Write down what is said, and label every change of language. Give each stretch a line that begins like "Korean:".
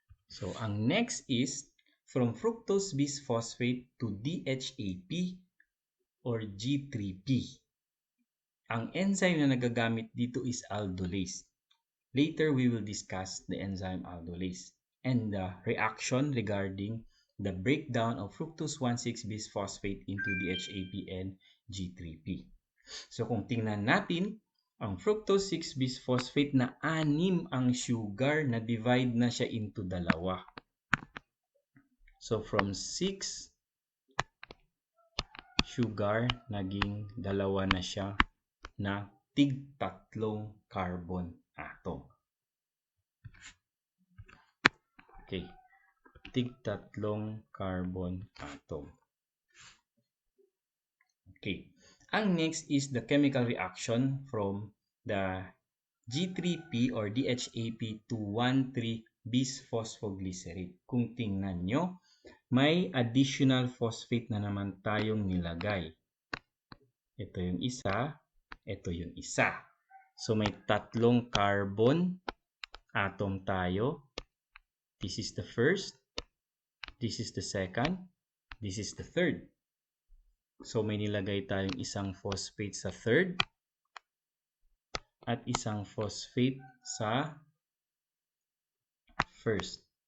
English: So, ang next is from fructose bisphosphate to DHAP or G3P.
Filipino: Ang enzyme na nagagamit dito is aldolase.
English: Later, we will discuss the enzyme aldolase and the reaction regarding the breakdown of fructose 1,6-bisphosphate into DHAP and G3P.
Filipino: So kung tingnan natin, ang fructose 6-bisphosphate na 6 ang sugar na divide na siya into dalawa. So from 6 sugar, naging dalawa na siya na tig-tatlong carbon atom. Okay, tig-tatlong carbon atom.
English: Okay, ang next is the chemical reaction from the G3P or DHAP to 1,3-bisphosphoglycerate.
Filipino: Kung tingnan nyo, may additional phosphate na naman tayong nilagay. Ito yung isa, ito yung isa. So may tatlong carbon atom tayo.
English: This is the first, this is the second, this is the third.
Filipino: So may nilagay tayong isang phosphate sa third at isang phosphate sa first.